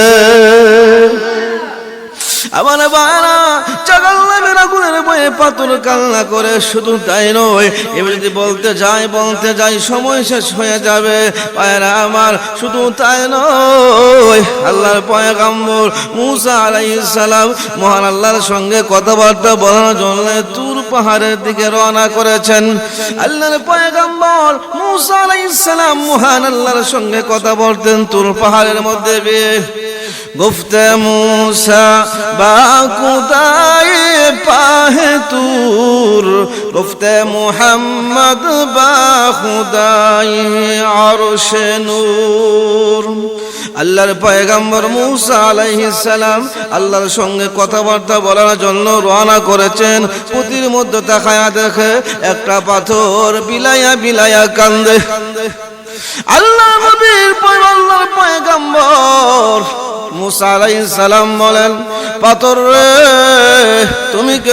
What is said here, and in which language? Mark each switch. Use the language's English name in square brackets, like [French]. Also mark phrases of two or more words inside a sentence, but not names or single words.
[Bangla] আমার ভাইরা জাহান্নামের আগুনের ভয়ে পাথর কান্না করে শুধু তাই নয় এবার যদি বলতে যাই সময় শেষ হয়ে যাবে ভাইরা আমার শুধু তাই নয় আল্লাহর পয়গম্বর মুসা [Arabic] عليه السلام [Bangla] মহান আল্লাহর সঙ্গে কথাবার্তা বলার জন্য তুর পাহাড়ের দিকে রওনা করেছেন আল্লাহর পয়গম্বর মুসা [Arabic] عليه السلام [Bangla] মহান আল্লাহর সঙ্গে কথা বলতেন তুর পাহাড়ের মধ্যে [Persian] گفته موسی با خدای پاه طور گفته محمد با خدای عرش نور [Bangla] আল্লাহর পয়গম্বর মুসা [Arabic] عليه السلام [Bangla] আল্লাহর সঙ্গে কথাবার্তা বলার জন্য রওনা করেছেন পুতির মধ্যে তাকায়া দেখে একটা পাথর বিলায়া বিলায়া কান্দে আল্লাহ নবীর আল্লাহর পয়গম্বর মুসা [Arabic] عليه السلام [Bangla] বলেন পাথর রে তুমি কেন